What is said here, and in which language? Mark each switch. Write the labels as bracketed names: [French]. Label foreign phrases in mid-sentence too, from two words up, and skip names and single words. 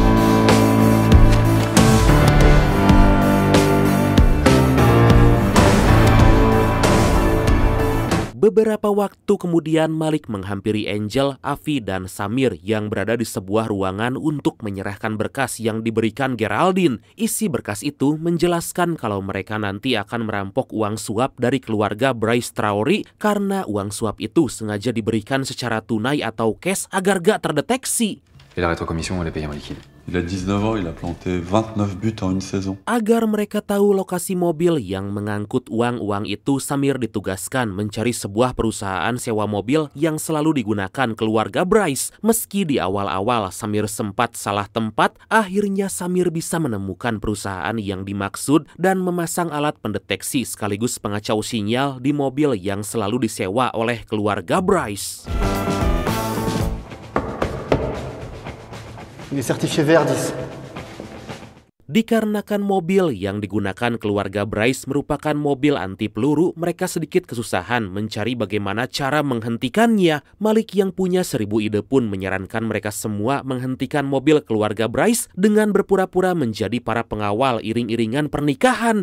[Indonesian] Beberapa waktu kemudian Malik menghampiri Angel, Afi, dan Samir yang berada di sebuah ruangan untuk menyerahkan berkas yang diberikan Geraldine. Isi berkas itu menjelaskan kalau mereka nanti akan merampok uang suap dari keluarga Bryce Traore karena uang suap itu sengaja diberikan secara tunai atau cash agar gak terdeteksi. [French] Et la rétrocommission, elle est payée en liquide. Il a 19 ans, il a planté 29 buts en une saison. [Indonesian] Agar mereka tahu lokasi mobil yang mengangkut uang-uang itu, Samir ditugaskan mencari sebuah perusahaan sewa mobil yang selalu digunakan keluarga Bryce. Meski di awal-awal Samir sempat salah tempat, akhirnya Samir bisa menemukan perusahaan yang dimaksud dan memasang alat pendeteksi sekaligus pengacau sinyal di mobil yang selalu disewa oleh keluarga Bryce. [French] Il est certifié VR10. [Indonesian] Dikarenakan mobil yang digunakan keluarga Bryce merupakan mobil anti peluru, mereka sedikit kesusahan mencari bagaimana cara menghentikannya. Malik yang punya 1000 ide pun menyarankan mereka semua menghentikan mobil keluarga Bryce dengan berpura-pura menjadi para pengawal iring-iringan pernikahan.